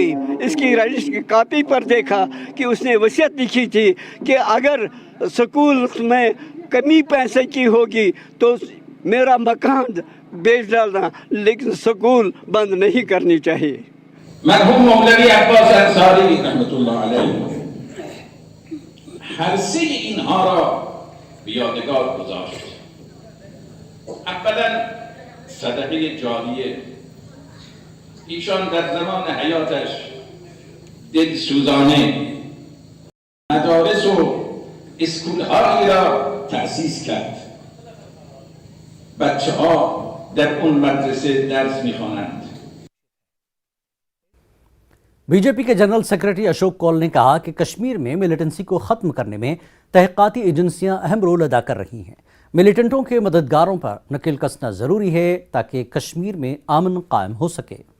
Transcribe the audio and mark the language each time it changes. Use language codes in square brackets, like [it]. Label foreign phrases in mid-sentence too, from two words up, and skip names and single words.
[hi] इसकी रजिस्टर की कापी पर देखा कि उसने वसीयत लिखी थी कि अगर स्कूल में कमी पैसे की होगी तो मेरा मकान बेच डालना, लेकिन स्कूल बंद नहीं करनी चाहिए। [fa] مرحوم مولوی عباس انصاری رحمت‌الله علیه هر سه اینها را به یادگار گذاشت. اولا صدقه جاریه. ایشان در زمان حیاتش دلسوزانه مدارس و اسکول‌هایی را تأسیس کرد. بچه‌ها در اون مدرسه درس می‌خوانند. [hi] बीजेपी के [en] general secretary [hi] अशोक कौल ने कहा कि कश्मीर में मिलिटेंसी को ख़त्म करने में तहक़ीक़ाती एजेंसियां अहम रोल अदा कर रही हैं। मिलिटेंटों के मददगारों पर नकेल कसना ज़रूरी है ताकि कश्मीर में अमन कायम हो सके।